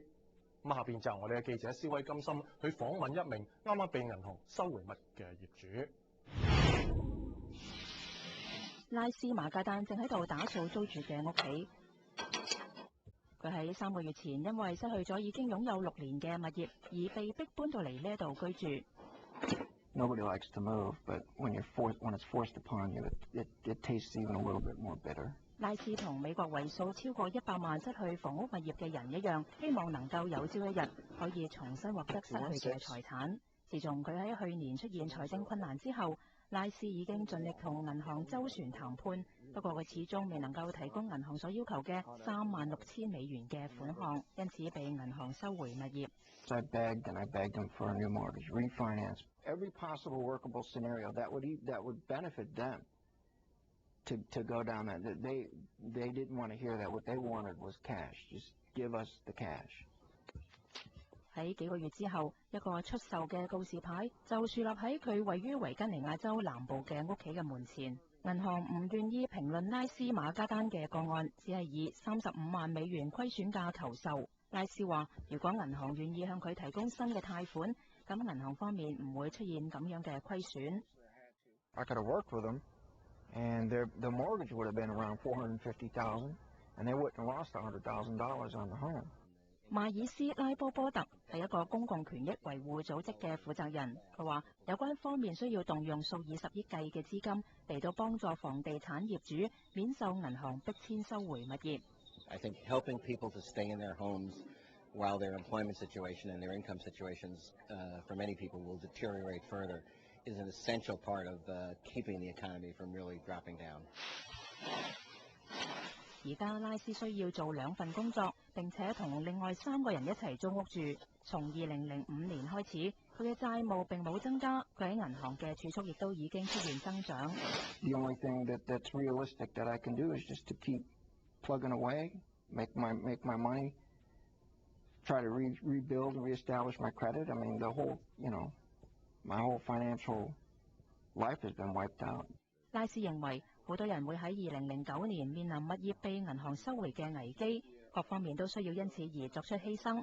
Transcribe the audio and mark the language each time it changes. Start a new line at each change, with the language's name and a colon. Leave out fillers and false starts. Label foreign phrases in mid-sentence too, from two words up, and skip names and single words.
Cantonese: 咁下邊就由我哋嘅記者施威金森去訪問一名啱啱被銀行收回物業嘅業主。拉斯馬加丹正喺度打掃租住嘅屋企。佢喺3個月前因為失去咗已經擁有6年嘅物業，而被逼搬到嚟呢度居住。
English: Nobody likes to move, but when it's forced upon you, it tastes even a little bit more bitter.
Cantonese: 拉斯同美國為數超過100萬失去房屋物業嘅人一樣，希望能夠有朝一日可以重新獲得失去嘅財產。自從佢喺去年出現財政困難之後，拉斯已經盡力同銀行周旋談判，不過佢始終未能夠提供銀行所要求嘅$36,000嘅款項，因此被銀行收回物業。
English: I begged and I begged them for a new mortgage, refinance, every possible workable scenario that would benefit them to go down that. They didn't want to hear that. What they wanted was cash. Just give us the cash.
Cantonese: 喺幾個月之後，一個出售嘅告示牌就樹立喺佢位於維吉尼亞州南部嘅屋企嘅門前。銀行唔願意評論拉斯馬加丹嘅個案，只係以$35萬虧損價求售。拉斯話：如果銀行願意向佢提供新嘅貸款，咁銀行方面唔會出現咁樣嘅虧損。
English: I could have worked with them, and the mortgage would have been around $450,000, and they wouldn't have lost $100,000 on the home.
Cantonese: 邁爾斯拉波波特係一個公共權益維護組織嘅負責人，佢話有關方面需要動用數以十億計嘅資金嚟到幫助房地產業主免受銀行逼遷收回物業。
English: I think helping people to stay in their homes while their employment situation and their income situations for many people will deteriorate further is an essential part of keeping the economy from really dropping down.
Cantonese: 而家拉斯需要做2份工作，並且同另外3個人一齊租屋住。從2005年開始，佢嘅債務並冇增加，佢喺銀行嘅儲蓄亦都已經出現增長。
English: The only thing that's realistic that I can do is just to keep plugging away, make my money, try to rebuild and reestablish my credit. I mean, my whole financial life has been wiped out.
Cantonese: 拉斯認為好多人會喺2009年面臨物業被銀行收回嘅危機，各方面都需要因此而作出犧牲。